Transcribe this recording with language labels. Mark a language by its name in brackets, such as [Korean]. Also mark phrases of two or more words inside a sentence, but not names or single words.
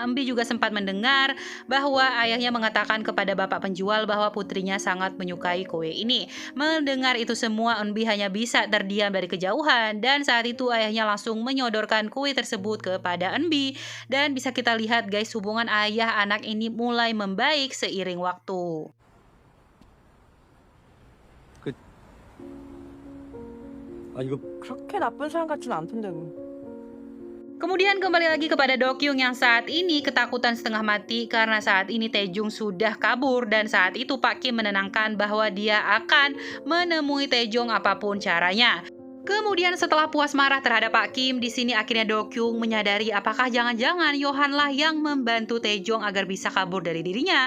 [Indonesian] Eunbi juga sempat mendengar bahwa ayahnya mengatakan kepada bapak penjual bahwa putrinya sangat menyukai kue ini. Mendengar itu semua, Eunbi hanya bisa terdiam dari kejauhan, dan saat itu ayahnya langsung menyodorkan kue tersebut kepada Eunbi. Dan bisa kita lihat guys, hubungan ayah anak ini mulai membaik seiring waktu. [Korean] 이거 그렇게 나쁜 사람 같진 않던데 뭐. [Indonesian] Kemudian kembali lagi kepada Do-kyung yang saat ini ketakutan setengah mati karena saat ini Taejong sudah kabur, dan saat itu Pak Kim menenangkan bahwa dia akan menemui Taejong apapun caranya. Kemudian setelah puas marah terhadap Pak Kim, di sini akhirnya Do-kyung menyadari apakah jangan-jangan Yohan lah yang membantu Taejong agar bisa kabur dari dirinya.